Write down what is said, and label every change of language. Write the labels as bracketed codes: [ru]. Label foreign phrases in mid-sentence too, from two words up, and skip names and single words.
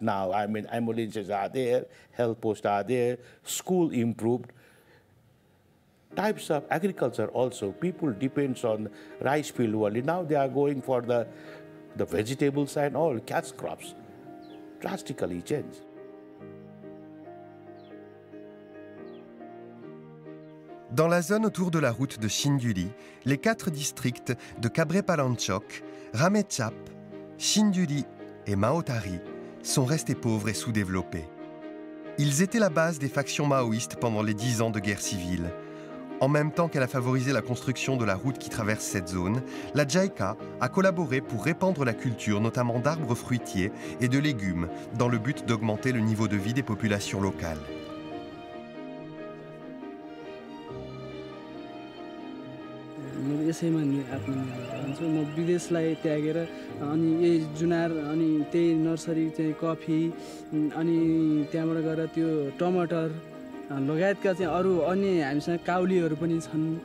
[en] Now, I mean, ambulances are there, health posts are there, school improved. Types of agriculture also. People depends on rice field only. Now they are going for the vegetables and all, cash crops. Drastically changed. [fr] Dans la zone autour de la route de Sinduli, les 4 districts de Kabre-Palanchok, Ramechhap, Sinduli et Maotari sont restés pauvres et sous-développés. Ils étaient la base des factions maoïstes pendant les 10 ans de guerre civile. En même temps qu'elle a favorisé la construction de la route qui traverse cette zone, la JICA a collaboré pour répandre la culture, notamment d'arbres fruitiers et de légumes, dans le but d'augmenter le niveau de vie des populations locales. [ne] यसैमा आत्मनिर्भर हुन्छु म विदेशलाई त्यागेर अनि यही जुनार अनि त्यही नर्सरी चाहिँ कफी अनि त्यहाँबाट गएर त्यो टमाटर लगायतका चाहिँ अरू अन्य हामीसँग काउलीहरू पनि छन्